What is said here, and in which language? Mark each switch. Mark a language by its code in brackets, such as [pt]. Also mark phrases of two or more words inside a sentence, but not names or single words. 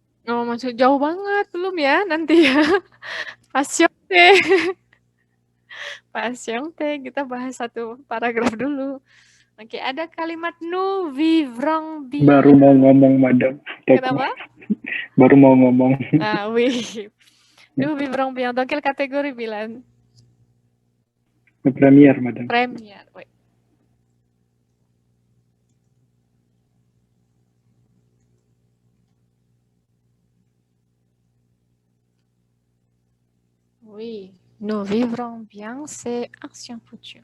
[id] Oh, maksud jauh banget belum ya nanti ya. [fr] Patiente. Patiente, [id] kita bahas satu paragraf dulu. Oke, ada kalimat [fr] nous vivrons bien. [id] Baru mau ngomong, madam. Kenapa? Baru mau ngomong. [fr] Ah, oui. Nous vivrons bien. Dans quelle catégorie, Bilan? Premier, madam. Première, oui. Oui, nous vivrons bien, c'est action future.